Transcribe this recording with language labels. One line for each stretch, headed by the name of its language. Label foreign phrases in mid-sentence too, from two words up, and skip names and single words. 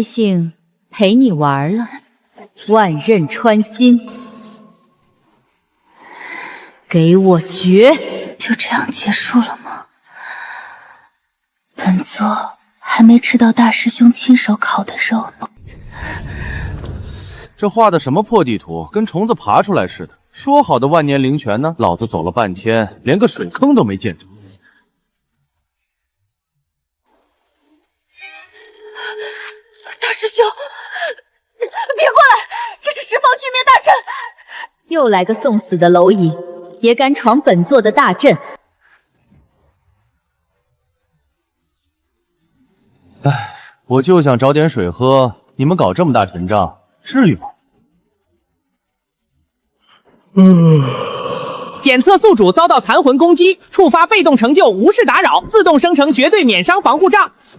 Chinese: 性陪你玩了，萬刃穿心，給我絕！就這樣結束了嗎？本座還沒吃到大師兄親手烤的肉呢。這畫的什麼破地圖，跟蟲子爬出來似的。說好的萬年靈泉呢？老子走了半天，連個水坑都沒見着。大師兄，別過來！這是十方巨滅大陣！又來個送死的螻蟻，也敢闖本座的大陣！哎，我就想找点水喝，你们搞这么大阵仗，至于吗？检测宿主遭到残魂攻击，触发被动成就无视打扰，自动生成绝对免伤防护罩。